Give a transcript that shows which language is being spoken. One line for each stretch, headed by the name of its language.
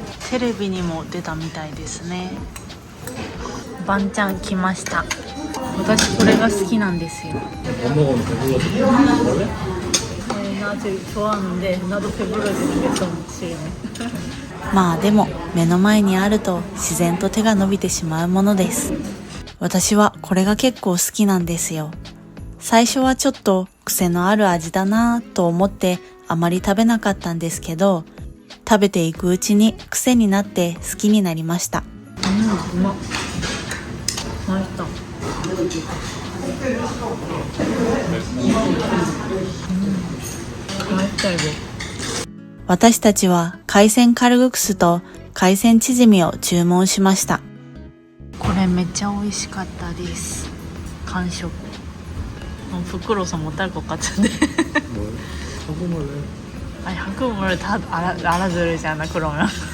Japanese: テレビにも出たみたいですね。バンちゃん来ました。私これが好きなんですよ。
Korean: 밥 먹으면 배불러서 먹을래? 나도 좋아하는데 나도 배부러지는 게 좀 싫네.
Japanese: まあでも目の前にあると自然と手が伸びてしまうものです。私はこれが結構好きなんですよ。最初はちょっと癖のある味だなぁと思ってあまり食べなかったんですけど、食べていくうちに癖になって好きになりました。うまっ。
Korean: 맛있다. 맛있다 이거.
Japanese: 私たちは海鮮カルグクスと海鮮チヂミを注文しました。これめっちゃ美味しかったです。完食.
Korean: 부끄러워서 못할 것 같은데. 뭘? 한국말로 해. 아니 한국말 다 알아들으잖아 그러면.